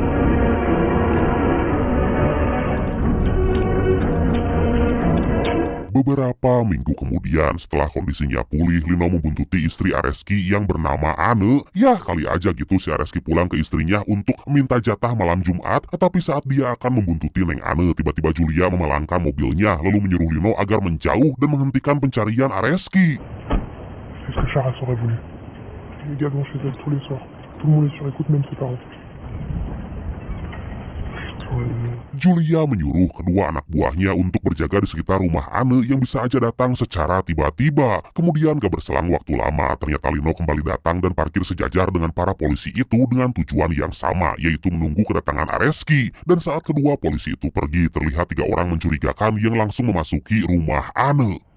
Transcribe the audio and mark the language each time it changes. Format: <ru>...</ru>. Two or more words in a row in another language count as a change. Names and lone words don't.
<id>Beberapa minggu kemudian, setelah kondisinya pulih, Lino membuntuti istri Areski yang bernama Ane. Ya, kali aja gitu si Areski pulang ke istrinya untuk minta jatah malam Jumat. Tetapi saat dia akan membuntuti Neng Ane, tiba-tiba Julia memalangkan mobilnya, lalu menyuruh Lino agar menjauh dan menghentikan pencarian Areski.</id> <fr>C'est ce que Charas aurait voulu. Les gars vont chez elle tous les soirs. Tout le monde est sur écoute, même ses parents.</fr> <id>Julia menyuruh kedua anak buahnya untuk berjaga di sekitar rumah Ane yang bisa aja datang secara tiba-tiba. Kemudian gak berselang waktu lama, ternyata Lino kembali datang dan parkir sejajar dengan para polisi itu dengan tujuan yang sama, yaitu menunggu kedatangan Areski. Dan saat kedua polisi itu pergi, terlihat 3 orang mencurigakan yang langsung memasuki rumah Ane.</id>